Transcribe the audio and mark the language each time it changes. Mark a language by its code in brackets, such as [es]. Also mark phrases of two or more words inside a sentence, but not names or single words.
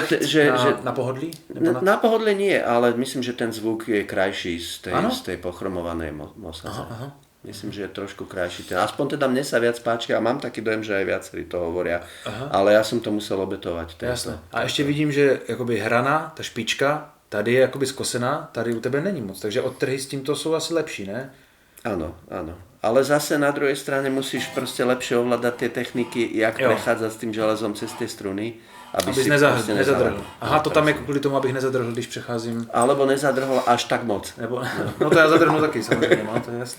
[cs] na pohodlí? [sk] Na pohodlí nie, ale myslím, že ten zvuk je krajší z tej pochromovanej Mossadze. Myslím, že je trošku krajší. Aspoň teda mne sa viac páči a mám taký dojem, že aj viacerí to hovoria. Ale ja som to musel obetovať. Jasné. A ešte vidím, [cs] že jakoby hrana, ta špička, tady je jakoby skosená, tady u tebe není moc. Takže odtrhy s tímto sú asi lepší, ne? [sk] Áno. Ale zase na druhej strane musíš proste lepšie ovládať tie techniky, jak prechádzať s tým železom cez tie struny, aby si nezadrhl. [cs] Aha, to tam je kvůli tomu, abych nezadrhl, když přecházím. [sk] Alebo nezadrhl až tak moc. No to ja zadrhnu taky, samozrejme, no, to je jasné.